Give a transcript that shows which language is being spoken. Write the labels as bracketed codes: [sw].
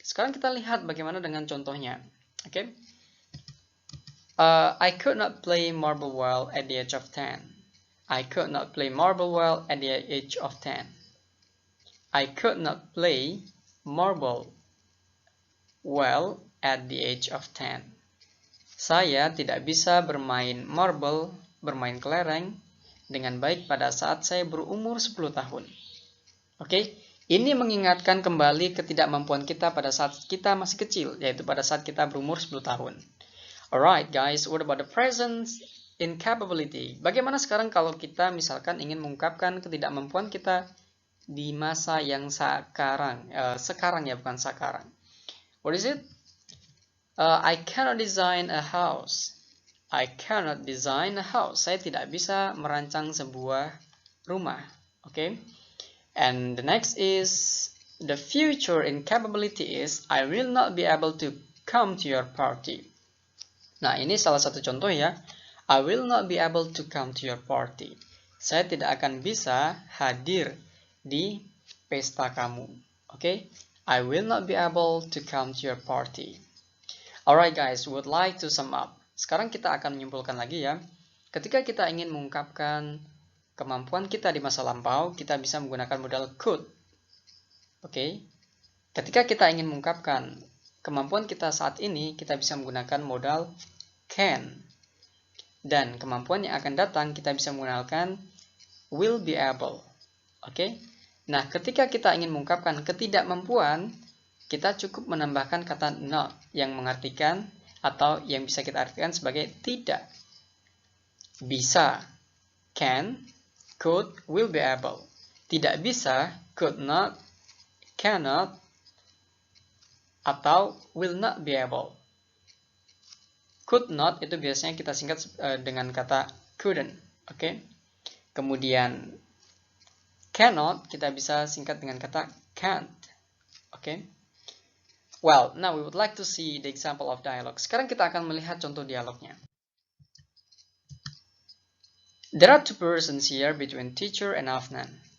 [id] Sekarang kita lihat bagaimana dengan contohnya. Oke. [en] I could not play marble well at the age of 10. I could not play marble well at the age of 10. I could not play marble well at the age of 10. [id] Saya tidak bisa bermain marble, bermain kelereng dengan baik pada saat saya berumur 10 tahun. Oke, ini mengingatkan kembali ketidakmampuan kita pada saat kita masih kecil, yaitu pada saat kita berumur 10 tahun. [en] Alright guys, what about the present incapability? [id] Bagaimana sekarang kalau kita misalkan ingin mengungkapkan ketidakmampuan kita di masa yang sekarang? Sekarang ya, bukan sekarang. [en] What is it? I cannot design a house. I cannot design a house. [id] Saya tidak bisa merancang sebuah rumah. [en] Okay? And the next is, the future incapability is, I will not be able to come to your party. [id] Nah, ini salah satu contoh ya. [en] I will not be able to come to your party. [id] Saya tidak akan bisa hadir di pesta kamu. [en] Okay? I will not be able to come to your party. Alright guys, would like to sum up. [id] Sekarang kita akan menyimpulkan lagi ya. Ketika kita ingin mengungkapkan kemampuan kita di masa lampau, kita bisa menggunakan modal could. Oke. Ketika kita ingin mengungkapkan kemampuan kita saat ini, kita bisa menggunakan modal can. Dan kemampuan yang akan datang, kita bisa menggunakan will be able. Oke. Nah, ketika kita ingin mengungkapkan ketidakmampuan, kita cukup menambahkan kata not yang mengartikan atau yang bisa kita artikan sebagai tidak. Bisa, can, could, will be able. Tidak bisa, could not, cannot, atau will not be able. Could not itu biasanya kita singkat dengan kata couldn't. Oke. Kemudian cannot kita bisa singkat dengan kata can't. Oke. [en] Well, now we would like to see the example of dialogue. [id] Sekarang kita akan melihat contoh dialognya. [en] There are two persons here between teacher and Afnan.